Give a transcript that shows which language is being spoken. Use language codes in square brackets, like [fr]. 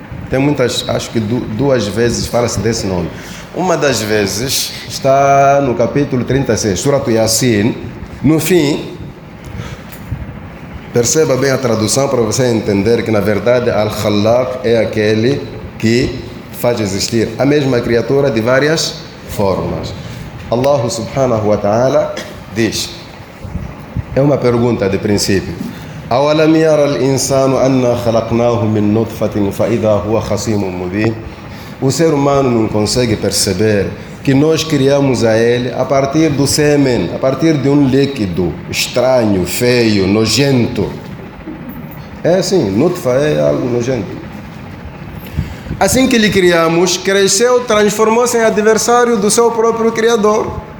[pt] Tem muitas, acho que duas vezes fala-se desse nome. Uma das vezes está no capítulo 36, Surat Yasin. No fim, perceba bem a tradução para você entender que na verdade Al-Khallaq é aquele que faz existir a mesma criatura de várias formas. Allah subhanahu wa ta'ala diz, é uma pergunta de princípio: [ar] أَوَلَمْ يَرَ الْإِنسَانُ أَنَّا خَلَقْنَاهُ مِنْ نُطْفَةٍ فَإِذَا هُوَ خَصِيمٌ مُبِينٌ. [pt] O ser humano não consegue perceber que nós criamos a ele a partir do sêmen, a partir de um líquido estranho, feio, nojento. É assim, nutfa é algo nojento. Assim que lhe criamos, cresceu, transformou-se em adversário do seu próprio Criador.